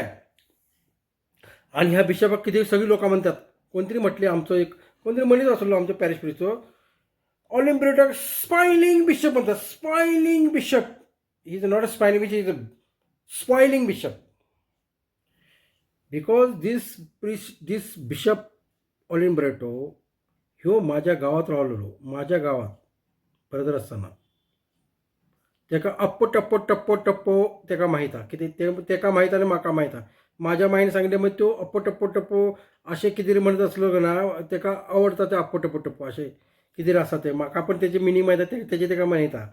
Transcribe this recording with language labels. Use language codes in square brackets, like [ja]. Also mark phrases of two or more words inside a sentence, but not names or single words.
[kok] आणि ह्या बिशपाक कितें सगळी लोकां म्हणतात कोणतरी म्हटले आमचो एक कोणतरी मनीस आसलो आमच्या पॅरिश प्रिस्टचो ऑलिन बरेटोक [en] spoiling bishop [kok] म्हणतात. [en] spoiling bishop. He is not a spoiling bishop, is a spoiling bishop. because this bishop [kok] ऑलिन बरेटो ह्यो माझ्या गावात रावलेलो. माझ्या गावात ब्रदर असताना तेका अप्पो टप्पो तेका माहीत हा कितें तेका माहीत आनी म्हाका माहीत हा. माझ्या मायन सांगले मग तो अप्पो टप्पो अशें कितें म्हणत असलो ना तेका आवडता ते अप्पो टप्पो अशें कितें आसा तें म्हाका पण तेची मिनींग माहीत हा तेजें तेका माहीत हा.